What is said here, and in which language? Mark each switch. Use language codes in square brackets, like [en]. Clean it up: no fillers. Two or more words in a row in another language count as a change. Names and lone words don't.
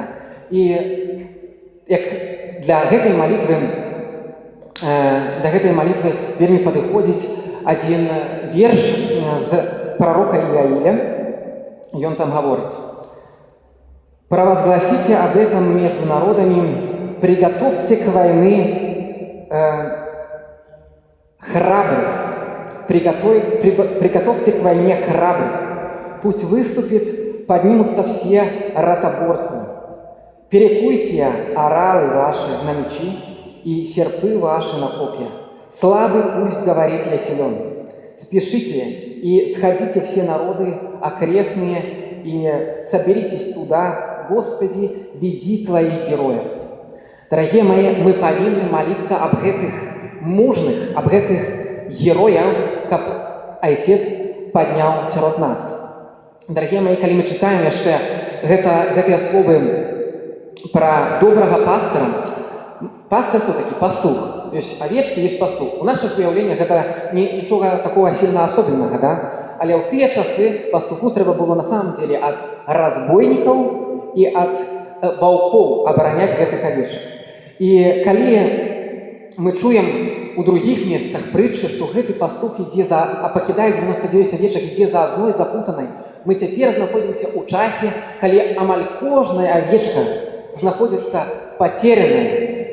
[be] І як для гэтай малітвы вельмі падыходзіць адзін верш з прарока Іаіля. Ён там гаворыць: [ru] «Провозгласите об этом между народами, приготовьте к войне приготовьте к войне храбрых, пусть выступит, поднимутся все ротоборцы. Перекуйте оралы ваши на мечи и серпы ваши на копья. Слабый пусть говорит, я силен. Спешите и сходите все народы окрестные и соберитесь туда, Господи, веди Твоих героев». Дорогие мои, [be] мы павінны молиться об гэтых мужных, об гэтых герояў, каб Айцец падняў сярод нас. [ru] Дорогие мои, [be] калі мы читаем яшчэ гэтыя словы про добрага пастора, пастор кто такі? Пастух. Ёсць авечкі, ёсць пастух. У нашых уяўленнях гэта нічога такого [ru] сильно особеннага, [be] да? Але ў тыя часы пастуху трэба было [ru] на самом деле [be] ад разбойнікаў і ад ваўкоў абараняць гэтых авечак. І калі мы чуем у другіх месцах прытчы, што гэты пастух пакідае 99 авечак, ідзе за адной запутанай. Мы цяпер знаходзімся ў часе, калі амаль кожная авечка знаходзіцца пацеранай.